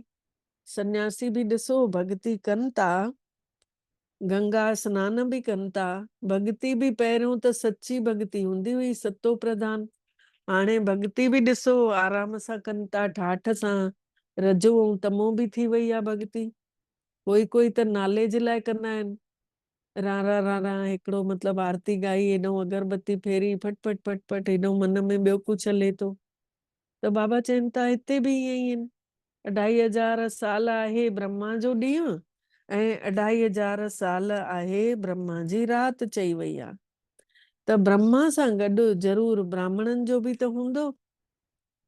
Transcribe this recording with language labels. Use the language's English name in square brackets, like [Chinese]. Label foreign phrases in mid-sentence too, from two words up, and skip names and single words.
[Sindhi] सन्यासी बि ॾिसो भक्ति कनि था, गंगा सनान बि कनि था। भक्ति बि पहिरियों त सची भक्ति हूंदी हुई, सतो प्रधान। हाणे भक्ति बि ॾिसो आराम सां कनि था, ठाठ सां। रजो ऐं तमो बि थी वई आहे भक्ति। कोई त नाले जे लाइ कंदा आहिनि। रारा रारा हिकिड़ो मतलब आरती गाई, हेॾो अगरबत्ती फेरी, फट फट फट फट, हेॾो मन में ॿियो कुझु हले थो। त बाबा चवनि था हिते बि ईअं ई आहिनि। 2500 साल आहे ब्रह्मा जो ॾींहुं ऐं 2500 साल आहे ब्रह्मा जी राति चई वई आहे। त ब्रह्मा सां गॾु ज़रूर ब्राह्मणनि जो बि त हूंदो।